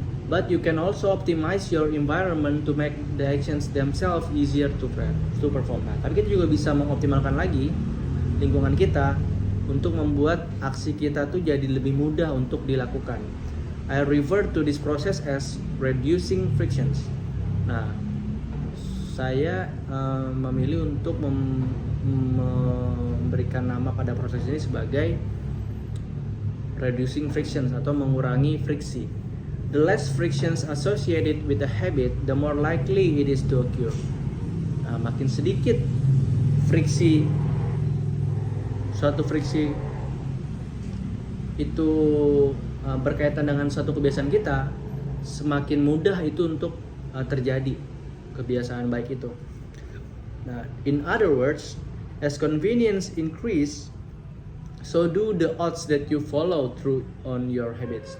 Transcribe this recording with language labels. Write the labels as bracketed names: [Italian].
[English] But you can also optimize your environment to make the actions themselves easier to perform. [Indonesian] Nah, tapi kita juga bisa mengoptimalkan lagi lingkungan kita untuk membuat aksi kita tuh jadi lebih mudah untuk dilakukan. [English] I refer to this process as reducing frictions. [Indonesian] Nah, saya memilih untuk memberikan nama pada proses ini sebagai [English] reducing frictions [Indonesian] atau mengurangi friksi. [English] The less frictions associated with a habit, the more likely it is to occur. [Indonesian] Nah, makin sedikit suatu friksi itu berkaitan dengan suatu kebiasaan kita, semakin mudah itu untuk terjadi kebiasaan baik itu. [English] Nah, in other words, as convenience increase, so do the odds that you follow through on your habits.